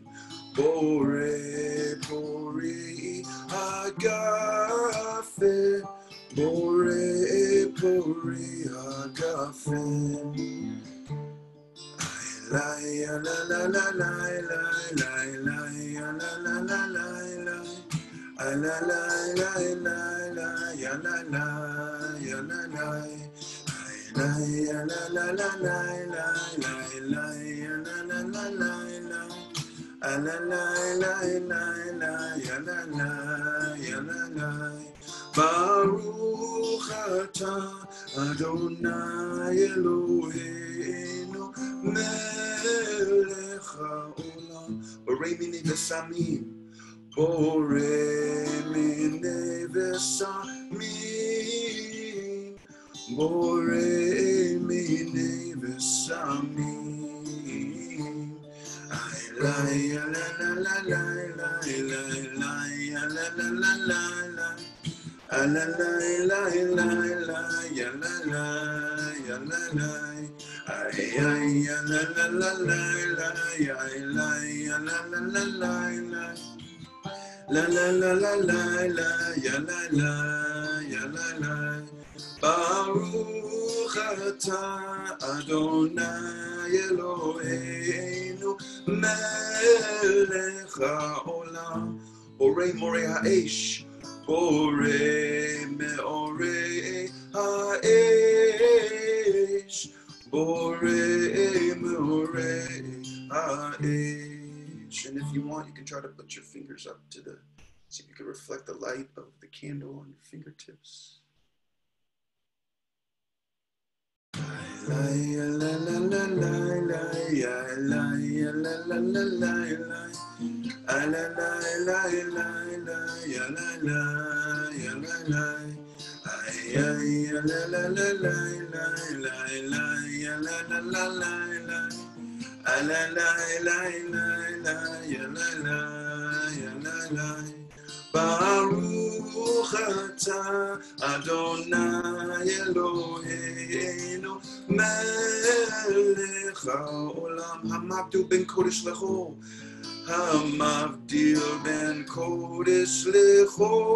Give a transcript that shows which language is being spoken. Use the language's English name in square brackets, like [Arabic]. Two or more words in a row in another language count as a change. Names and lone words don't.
[Hebrew] בורא פרי הגפן. בורא פרי הגפן. La la la la la la la la la la la la la. La la la la la la ya la la ya la la. La ya la la la la la la la ya la la la la la. La la la la la la ya la la ya la la. ברוך אתה אדני אלהינו מלך העולם. בורא מיני בשמים. בורא מיני בשמים. בורא מיני בשמים. La la la la la la la la la la la la. La la la la la la ya la la ya la la. Ay ay ya la la la la la ya la ya la la la la la. La la la la la la ya la la ya la la. ברוך אתה אדני אלהינו מלך העולם. בורא מורי האש. בורא מאורי האש. בורא מאורי האש. [English] And if you want, you can try to put your fingers up to see if you can reflect the light of the candle on your fingertips. La la la la la la la la la la la la la. La la la la la la ya la la ya la la. Ay ay la la la la la la la ya la la la la la. La la la la la ya la la ya la la. [Hebrew] ברוך אתה אדני אלהינו מלך העולם. המבדיל בין קודש לחול. המבדיל בין קודש לחול.